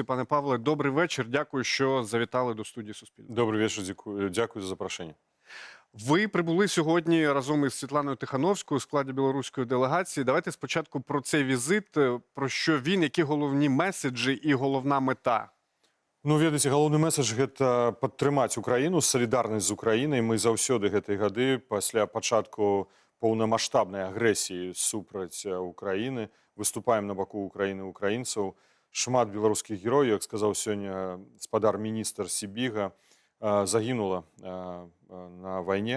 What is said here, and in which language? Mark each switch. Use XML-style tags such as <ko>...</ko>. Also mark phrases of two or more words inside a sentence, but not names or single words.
<uk>Пане Павле, добрий вечір. Дякую, що завітали до студії Суспільного. Добрий вечір, дякую за запрошення. Ви прибули сьогодні разом із Світланою Тихановською у складі білоруської делегації. Давайте спочатку про цей візит, про що він, які головні меседжі і головна мета. Ну,</uk> <be>ведаеце, галоўны месседж – гэта падтрымаць Украіну, салідарнасць з Украінай. Мы заўсёды гэтыя гады пасля пачатку поўнамаштабнай агрэсіі супраць Украіны выступаем на баку Украіны і украінцаў. Шмат беларускіх герояў, як сказаў сёння гаспадар-міністр Сібіга, загінула на вайне.</be>